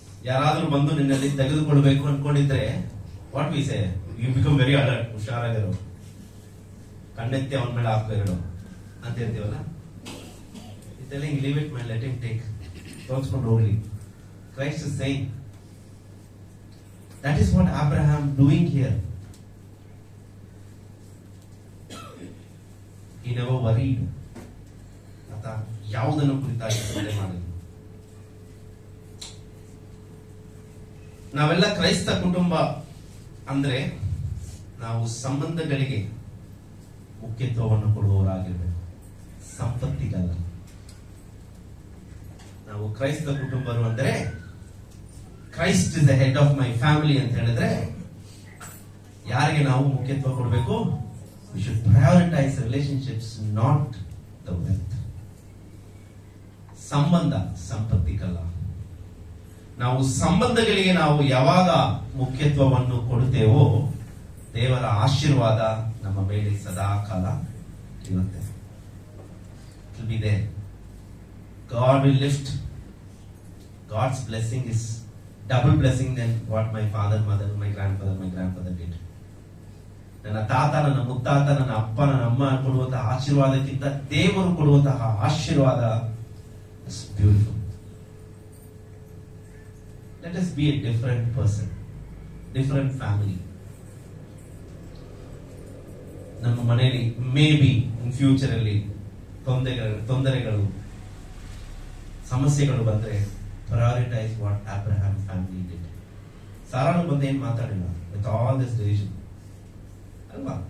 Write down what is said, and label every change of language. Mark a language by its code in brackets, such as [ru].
[kn] ಯಾರಾದ್ರೂ ಬಂದು ನಿನ್ನಲ್ಲಿ ತೆಗೆದುಕೊಳ್ಬೇಕು ಅನ್ಕೊಂಡಿದ್ರೆ [en] What we say, you become very alert. [kn] ಹುಷಾರಾಗಿರೋ, ಕಣ್ಣೆತ್ತಿ ಅವನ ಮೇಲೆ ಹಾಕ್ಬೇರು ಅಂತ ಇರ್ತೀವಲ್ಲ. [en] telling leave it my, let him take, [kn] ತೋರಿಸ್ಕೊಂಡು ಹೋಗ್ಲಿ. [en] Christ is saying that is what Abraham doing here. He never worried. [kn] ಆತ ಯಾವುದನ್ನು ಕುರಿತಾಗಿ ಚಿಂತೆ ಮಾಡಿದ್ರು. ನಾವೆಲ್ಲ ಕ್ರೈಸ್ತ ಕುಟುಂಬ ಅಂದ್ರೆ ನಾವು ಸಂಬಂಧಗಳಿಗೆ ಮುಖ್ಯತ್ವವನ್ನು ಕೊಡುವವರಾಗಿರ್ಬೇಕು, ಸಂಪತ್ತಿಗಲ್ಲ. ನಾವು ಕ್ರೈಸ್ತ ಕುಟುಂಬರು ಅಂದ್ರೆ [en] Christ is the head of my family [kn] ಅಂತ ಹೇಳಿದ್ರೆ ಯಾರಿಗೆ ನಾವು ಮುಖ್ಯತ್ವ ಕೊಡಬೇಕು? [en] We should prioritize relationships, not the wealth. [kn] ಸಂಬಂಧ ಸಂಪತ್ತಿಗಲ್ಲ. ನಾವು ಸಂಬಂಧಗಳಿಗೆ ನಾವು ಯಾವಾಗ ಮುಖ್ಯತ್ವವನ್ನು ಕೊಡುತ್ತೇವೋ ದೇವರ ಆಶೀರ್ವಾದ ನಮ್ಮ ಮೇಲೆ ಸದಾ ಕಾಲ ಇರುತ್ತೆ. [en] God will lift. God's blessing is double blessing than what my father, mother, my grandfather did. [kn] ನನ್ನ ತಾತ, ನನ್ನ ಮುತ್ತಾತ, ನನ್ನ ಅಪ್ಪ, ನನ್ನ ಅಮ್ಮ ಕೊಡುವಂತಹ ಆಶೀರ್ವಾದಕ್ಕಿಂತ ದೇವರು ಕೊಡುವಂತಹ ಆಶೀರ್ವಾದ [en] is beautiful. Let us be a different person, different family. [kn] ನಮ್ಮ ಮನೆಯಲ್ಲಿ ಮೇ ಬಿ ಇನ್ ಫ್ಯೂಚರ್ ಅಲ್ಲಿ ತೊಂದರೆಗಳು ಸಮಸ್ಯೆಗಳು ಬಂದ್ರೆ [en] Prioritize what Abraham family did. [kn] ಸಾರಾನು ಬಂದು ಏನ್ ಮಾತಾಡಿಲ್ಲ [en] with all this decision [kn] ಅಲ್ವಾ?